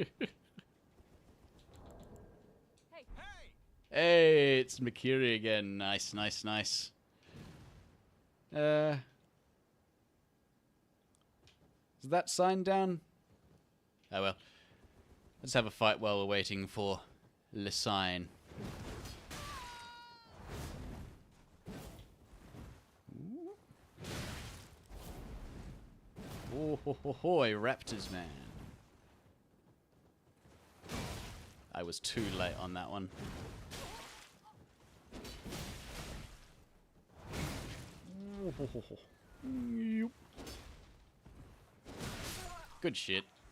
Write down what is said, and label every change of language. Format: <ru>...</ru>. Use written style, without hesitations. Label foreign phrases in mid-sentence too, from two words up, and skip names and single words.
<en>Hey, it's Makiri again. Nice, nice, nice. Is that sign down? Oh well. Let's have a fight while we're waiting for the sign. Oh ho ho hoy, Raptors, man. I was too late on that one. Good shit.</en>